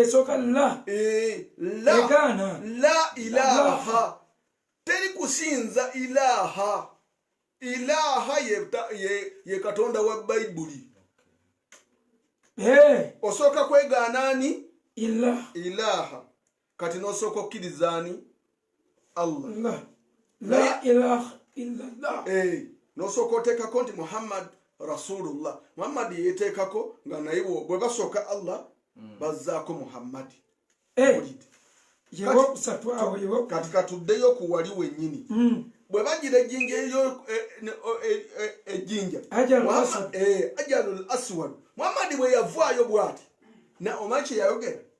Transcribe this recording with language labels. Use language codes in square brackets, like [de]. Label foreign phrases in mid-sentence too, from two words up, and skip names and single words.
[ar] لا إله [lg] teri kusinza ilaha ye Katonda wa bayibuli osooka kwegaanaani ilaha kati n'osooka okkirizaani Allah [ar] لا إله إلا الله [lg] n'osooka oteekako nti [ar] محمد رسول الله [lg] Muhammadi yeteekako nga naye bwe basooka Allah bazzaako Muhammadi kati katuddeyo ku wali wennyini bwe bagira ejjinja ejjinja [ar] الحجر الأسود [lg] Muhammadi bwe yavaayo bw'ati omanyi kye yayogera